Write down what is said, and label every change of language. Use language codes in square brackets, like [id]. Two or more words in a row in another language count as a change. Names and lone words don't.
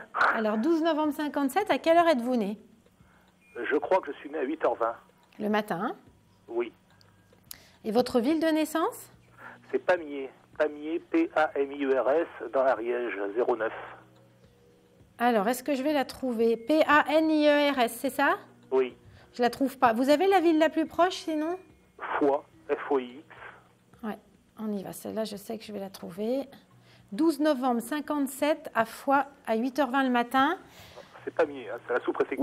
[fr] Alors, 12 novembre 57, à quelle heure êtes-vous né ? Je crois que je suis né à 8h20. Le matin ? Oui. Et votre ville de naissance ? C'est Pamiers. Pamiers, P-A-M-I-E-R-S, dans l'Ariège, 09. Alors, est-ce que je vais la trouver ? P-A-N-I-E-R-S, c'est ça ? Oui. Je la trouve pas. Vous avez la ville la plus proche, sinon ? Foix, F-O-I-X. Ouais, on y va. Celle-là, je sais que je vais la trouver. 12 novembre 57, à Foix, à 8h20 le matin. C'est Pamiers, hein, c'est la sous-préfecture.